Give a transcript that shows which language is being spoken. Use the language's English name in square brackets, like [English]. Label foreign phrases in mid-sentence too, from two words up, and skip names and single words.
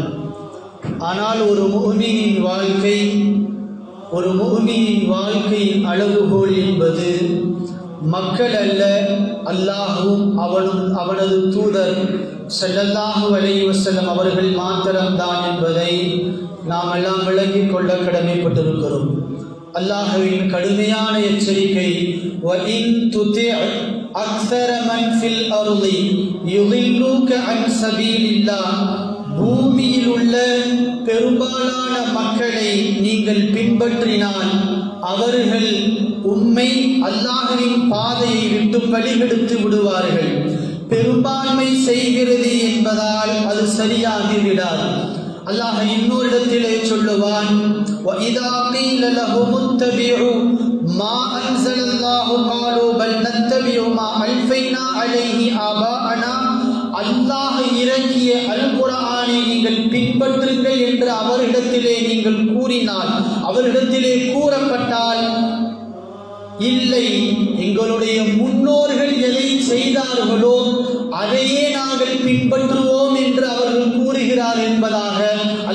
[Tamil] ஆனால் ஒரு முஃமினின் வாழ்க்கையின் அளவுகோல் என்பது மக்கள் அல்ல, அல்லாஹுவும் அவனது தூதர் [Arabic] صلى الله عليه وسلم [Tamil] அவர்கள் மாத்திரம்தான் என்பதை நாம் எல்லாம் விளங்கிக் கொள்ள கடமைப்பட்டிருக்கிறோம். அல்லாஹ்வின் கடுமையான எச்சரிக்கை, [Arabic] وَإِن تُطِعْ أَكْثَرَ مَنْ فِي الْأَرْضِ يُضِلُّوكَ عَنْ سَبِيلِ اللَّهِ. [Tamil] பூமியில் உள்ள பெரும்பாலான மக்களை நீங்கள் பின்பற்றினால் அவர்கள் உம்மை அல்லாஹ்வின் பாதையை விட்டு வழிகெடுத்து விடுவார்கள். பெரும்பான்மை செய்கிறது என்பதால் அது சரியாகி விடாது. அல்லாஹ் இன்னொரு இடத்திலே சொல்லுவான், [Arabic] وَإِذَا قِيلَ لَهُمُ اتَّبِعُوا مَا أَنزَلَ اللَّهُ قَالُوا بَلْ نَتَّبِعُ مَا أَلْفَيْنَا عَلَيْهِ آبَاءَنَا. [Tamil] அல்லாஹ் இறக்கிய அல் குர்ஆனை நீங்கள் பின்பற்றுங்கள் என்று அவரிடத்திலே நீங்கள் கூறினால், அவரிடத்திலே கூறப்பட்டால், இல்லை, எங்களுடைய முன்னோர்கள் எதை செய்தார்களோ அதையே நாங்கள் பின்பற்றுவோம் என்று அவர்கள் கூறுகிறார் என்பதாக அல்லாஹ்